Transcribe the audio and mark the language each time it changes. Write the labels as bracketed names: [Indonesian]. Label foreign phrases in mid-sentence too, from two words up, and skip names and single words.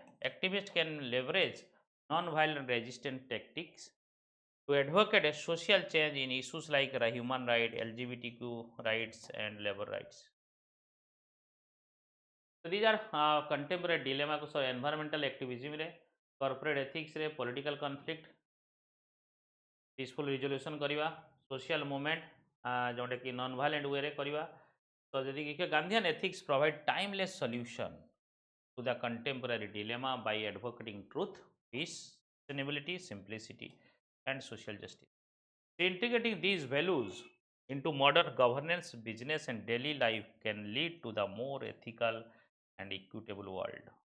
[English] Activists can leverage non-violent resistance tactics to advocate a social change in issues like human rights, LGBTQ rights, and labor rights. So these are contemporary dilemma को environmental activism रे, corporate ethics रे, political conflict, peaceful resolution करिवा, social movement [Odia] ଯୋଉଁଠି କି [English] non violent way रे करिवा। [Odia] ତ ଯଦି କି [English] Gandhian ethics provide timeless solution to the contemporary dilemma by advocating truth, peace, sustainability, simplicity, and social justice. Integrating these values into modern governance, business, and daily life can lead to the more ethical and equitable world.